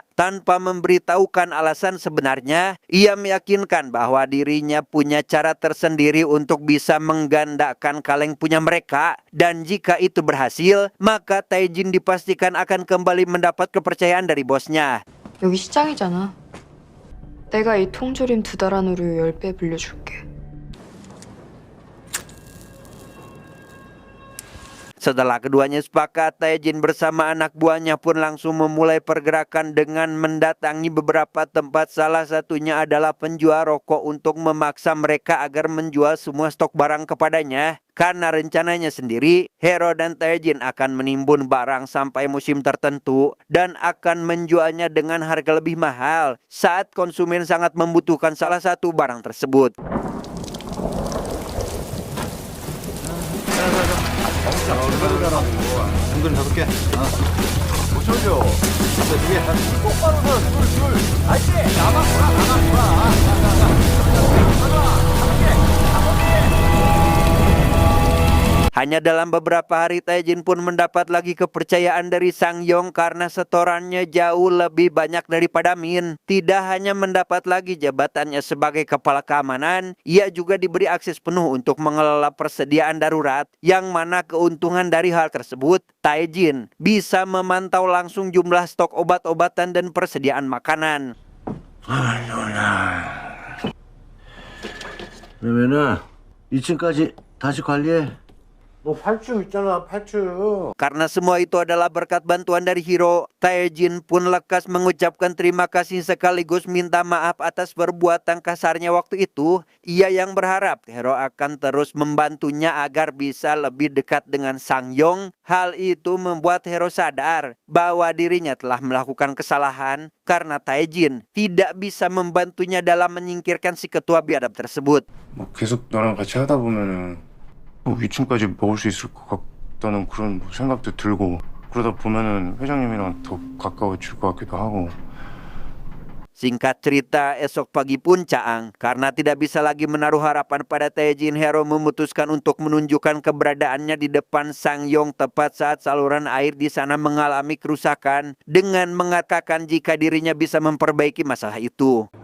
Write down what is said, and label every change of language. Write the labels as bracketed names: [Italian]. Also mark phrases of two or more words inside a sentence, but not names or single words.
[Indonesian] Tanpa memberitahukan alasan sebenarnya, ia meyakinkan bahwa dirinya punya cara tersendiri untuk bisa menggandakan kaleng punya mereka. Dan jika itu berhasil, maka Taejin dipastikan akan kembali mendapat kepercayaan dari bosnya. [Korean] 여기 시장이잖아. 내가 이 통조림 2달 안으로 10배 빌려줄게. [Indonesian] Setelah keduanya sepakat, Taejin bersama anak buahnya pun langsung memulai pergerakan dengan mendatangi beberapa tempat. Salah satunya adalah penjual rokok untuk memaksa mereka agar menjual semua stok barang kepadanya. Karena rencananya sendiri, Hero dan Taejin akan menimbun barang sampai musim tertentu dan akan menjualnya dengan harga lebih mahal saat konsumen sangat membutuhkan salah satu barang tersebut. [Korean] 당근 5개. 못 쳐줘. 2개. 똑바로 서 둘. 아이씨, 나만 [Indonesian] Hanya dalam beberapa hari, Taejin pun mendapat lagi kepercayaan dari Sangyong karena setorannya jauh lebih banyak daripada Min. Tidak hanya mendapat lagi jabatannya sebagai kepala keamanan, ia juga diberi akses penuh untuk mengelola persediaan darurat, yang mana keuntungan dari hal tersebut, Taejin bisa memantau langsung jumlah stok obat-obatan dan persediaan makanan. [Korean] 그러면은 2층까지 다시 관리해. 너 8층 있잖아, 8층. [Indonesian] Karena semua itu adalah berkat bantuan dari Hero, Taejin pun lekas mengucapkan terima kasih sekaligus minta maaf atas perbuatan kasarnya waktu itu. Ia yang berharap Hero akan terus membantunya agar bisa lebih dekat dengan Sangyong. Hal itu membuat Hero sadar bahwa dirinya telah melakukan kesalahan karena Taejin tidak bisa membantunya dalam menyingkirkan si ketua biadab tersebut. [Korean] 뭐 계속 너랑 같이 하다 보면은 뭐 위층까지 먹을 수 있을 것 같다는 그런 뭐 생각도 들고, 그러다 보면은 회장님이랑 더 가까워질 것 같기도 하고. [Indonesian] Singkat cerita, esok pagi pun Caang, karena tidak bisa lagi menaruh harapan pada Taejin, Hero memutuskan untuk menunjukkan keberadaannya di depan Sangyong tepat saat saluran air di sana mengalami kerusakan, dengan mengatakan jika dirinya bisa memperbaiki masalah itu.